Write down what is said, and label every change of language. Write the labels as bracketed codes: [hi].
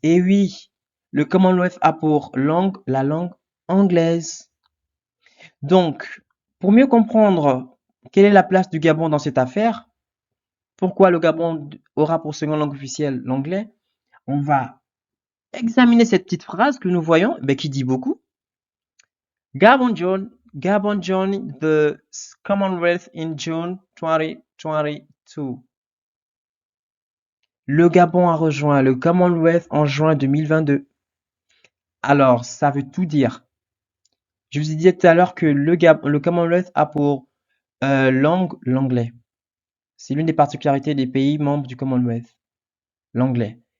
[fr] Et oui, le Commonwealth a pour langue la langue anglaise. Donc, pour mieux comprendre quelle est la place du Gabon dans cette affaire, pourquoi le Gabon aura pour seconde langue officielle l'anglais, on va examiner cette petite phrase que nous voyons, qui dit beaucoup. [en] Gabon joined the Commonwealth in June 2022. [fr] Le Gabon a rejoint le Commonwealth en juin 2022. Alors, ça veut tout dire. Je vous ai dit tout à l'heure que le Commonwealth a pour langue l'anglais. C'est l'une des particularités des pays membres du Commonwealth, l'anglais.